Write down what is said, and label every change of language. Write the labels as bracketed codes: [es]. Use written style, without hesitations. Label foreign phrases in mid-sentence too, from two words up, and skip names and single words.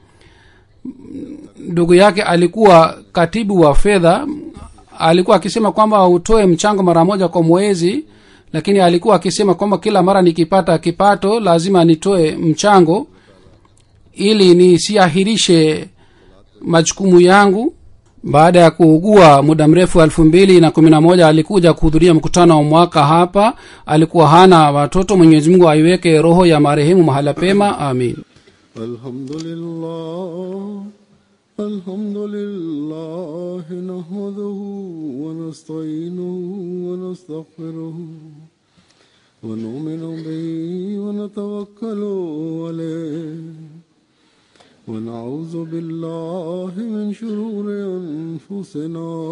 [sw] Ndugu yake alikuwa katibu wa fedha, alikuwa akisema kwamba utoe mchango mara moja kwa mwezi, lakini alikuwa akisema kwamba kila mara nikipata kipato lazima nitoe mchango ili nisiahirishe majukumu yangu. Baada ya kuugua muda mrefu 2011 alikuja kuhudhuria mkutano wa mwaka hapa. Alikuwa hana watoto. Mwenyezi Mungu aiweke roho ya marehemu mahala pema, amin. [ar] الحمد لله نحمده ونستعينه ونستغفره ونؤمن به ونتوكل عليه ونعوذ بالله من شرور أنفسنا